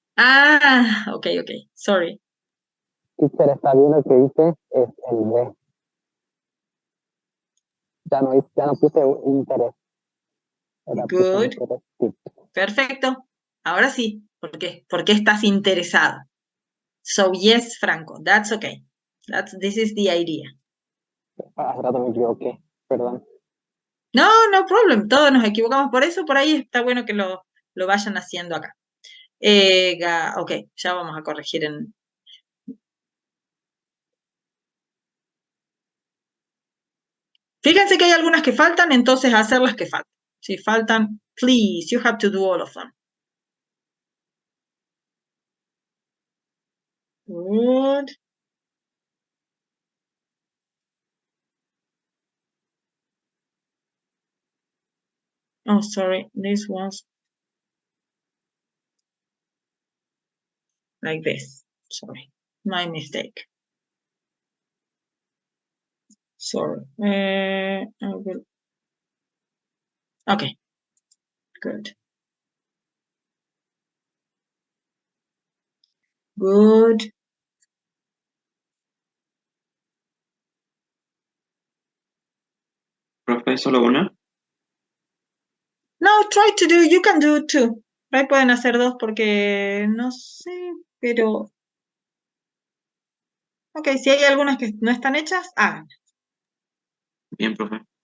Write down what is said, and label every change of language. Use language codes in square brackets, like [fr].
[en] Ah, ok, sorry. [es] Teacher, está bien lo que dice, es el B. Ya no puse interés. Era puse [en] Good, [es] interés. perfecto. Ahora sí, ¿por qué? Porque estás interesado. [en] So yes, Franco, that's okay. This is the idea. [es] Hace rato me equivoqué, perdón. No, [en] no problem, [es] todos nos equivocamos por eso, por ahí está bueno que lo vayan haciendo acá. Ok, ya vamos a corregir en... Fíjense que hay algunas que faltan, entonces hacer las que faltan. Si faltan, [en] please, you have to do all of them. Good. Oh, sorry, this was like this. Sorry, my mistake. Sorry. I will... Okay, good. Good. [es] Profe, solo una. [en] No, try to do, you can do two. [es] Ahí pueden hacer dos porque no sé, pero... Ok, si hay algunas que no están hechas, hagan. Bien, profe.